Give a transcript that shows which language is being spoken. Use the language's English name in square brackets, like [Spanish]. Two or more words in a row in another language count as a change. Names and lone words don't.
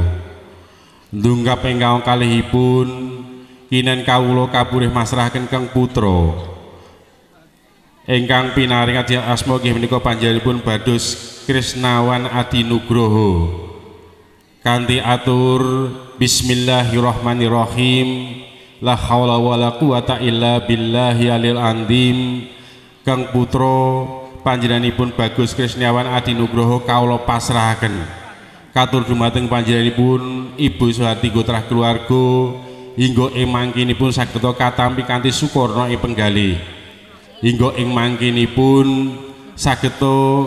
[Javanese] Ndunggap ingkang kalihipun kinen kawula kapurih masrahaken kang putra ingkang pinaringan asma nggih menika panjenenganipun Bados Krisnawan Adi Nugroho kanthi atur [Arabic] بسم الله الرحمن الرحيم لا حول ولا قوة إلا بالله العلي العظيم. [Javanese] Kang putra panjenenganipun Bagus Krisnawan Adi Nugroho kawula pasrahaken katur dumateng panjenenganipun Ibu Suharti Gotrah keluarga hingga ing mangkinipun sageta katampi kanthi sukurna ing penggalih hingga ing mangkinipun sageta